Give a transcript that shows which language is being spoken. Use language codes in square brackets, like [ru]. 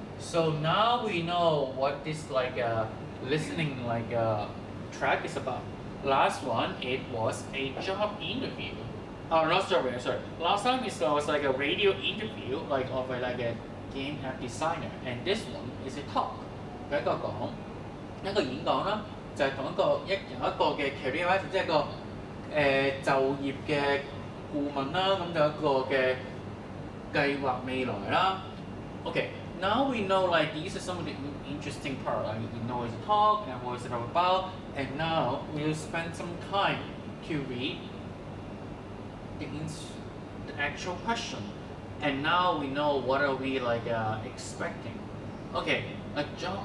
[en] So now we know what this like listening track is about. Last one, it was a job interview. Oh, no, sorry. Last time it was like a radio interview, like of a game app designer, and this one is a talk. [yue] 佢一個演講啦，就係同有一個嘅 career advisor， 即係一個就業嘅顧問啦，咁就一個嘅計劃未來啦。 [en] Okay. Now we know like these are some of the interesting parts. Like we know it's a talk and what it's about, and now we'll spend some time to read the actual question. And now we know what are we like expecting. Okay, a job.